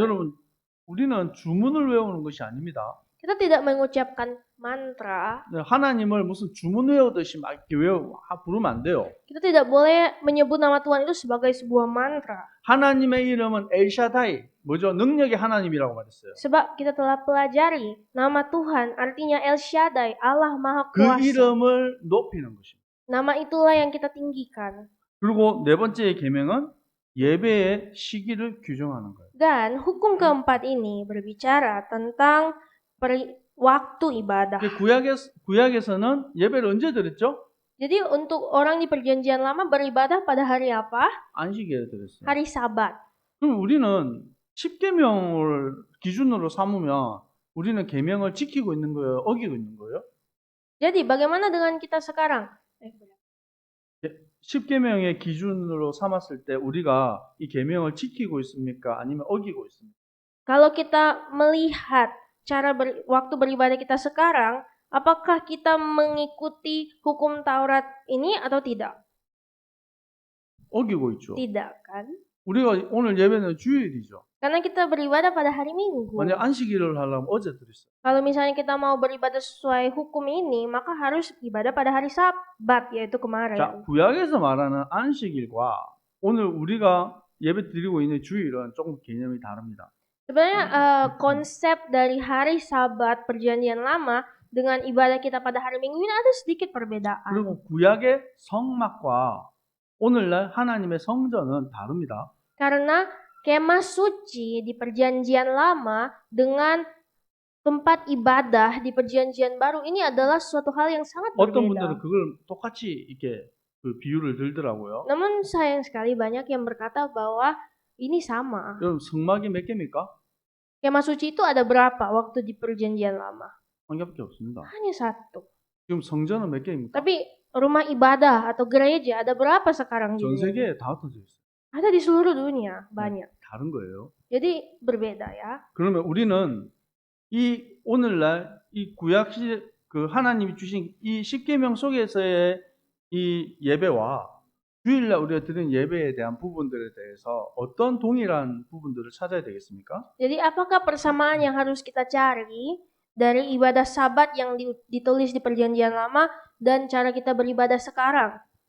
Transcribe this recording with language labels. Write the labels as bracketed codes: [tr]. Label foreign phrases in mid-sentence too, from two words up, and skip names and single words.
[ko] 여러분, 우리는 주문을 외우는 것이 아닙니다. [id] Kita tidak mengucapkan mantra. [ko] 하나님을 무슨 주문 외우듯이 막 이렇게 부르면 안 돼요. [id] Kita tidak boleh menyebut nama Tuhan itu sebagai sebuah mantra. [ko] 하나님의 이름은 엘샤다이, 뭐죠? 능력의 하나님이라고 말했어요. [id] Sebab kita telah pelajari nama Tuhan artinya El Shaddai, Allah Maha [ko] 그 [id] Kuasa. [ko] 이름을 높이는 것입니다. [id] Nama itulah yang kita tinggikan. [ko] 그리고 네 번째 계명은 예배의 시기를 규정하는 거예요. [id] Dan hukum keempat ini berbicara tentang waktu ibadah. [ko] 구약에서는 예배를 언제 드렸죠? [id] Jadi untuk orang di perjanjian lama beribadah pada hari apa? [ko] 안식일에 드렸어요. [id] Hari Sabat. [ko] 그럼 우리는 10계명을 기준으로 삼으면 우리는 계명을 지키고 있는 거예요? 어기고 있는 거예요? [id] Jadi bagaimana dengan kita sekarang? [ko] 10계명의 기준으로 삼았을 때 우리가 이 계명을 지키고 있습니까? 아니면 어기고 있습니까? [id] Kalau kita melihat waktu beribadah kita sekarang, apakah kita mengikuti hukum Taurat ini atau tidak? [ko] 어기고 있죠. [id] Tidak kan? [ko] 우리가 오늘 예배는 주일이죠. [id] Karena kita beribadah pada hari Minggu. [ko] 만약 안식일을 하려면 어제 드렸어요. [id] Kalau misalnya kita mau beribadah sesuai hukum ini, maka harus ibadah pada hari Sabat, yaitu kemarin. [ko] 자, 구약에서 말하는 안식일과 오늘 우리가 예배 드리고 있는 주일은 조금 개념이 다릅니다. [id] Sebenarnya konsep dari hari Sabat perjanjian lama dengan ibadah kita pada hari Minggu ini ada sedikit perbedaan. [ko] 그리고 구약의 성막과 오늘날 하나님의 성전은 다릅니다. [id] Karena kemah suci di perjanjian lama dengan tempat ibadah di perjanjian baru ini adalah suatu hal yang sangat [ko] 어떤 [id] berbeda. [ko] 분들은 그걸 똑같이 이렇게 그 비유를 들더라고요. [id] Namun sayang sekali banyak yang berkata bahwa ini sama. [ko] 여러분 성막이 몇 개입니까? [id] Kemah suci itu ada berapa waktu di perjanjian lama? [ko] 한 개밖에 없습니다. [id] Hanya satu. [ko] 지금 성전은 몇 개입니까? [id] Tapi rumah ibadah atau gereja ada berapa sekarang di [ko] 전 [id] dunia? [ko] 세계에 다 흩어져 있어요. [id] Ada di seluruh dunia, banyak. [ko] 다른 거예요. [id] Jadi berbeda ya. [ko] 그러면 우리는 이 오늘날 이 구약 그 하나님이 주신 이 십계명 속에서의 이 예배와 주일날 우리가 드리는 예배에 대한 부분들에 대해서 어떤 동일한 부분들을 찾아야 되겠습니까? [id] Jadi apakah persamaan yang harus kita cari dari ibadah Sabat yang ditulis di perjanjian lama dan cara kita beribadah sekarang?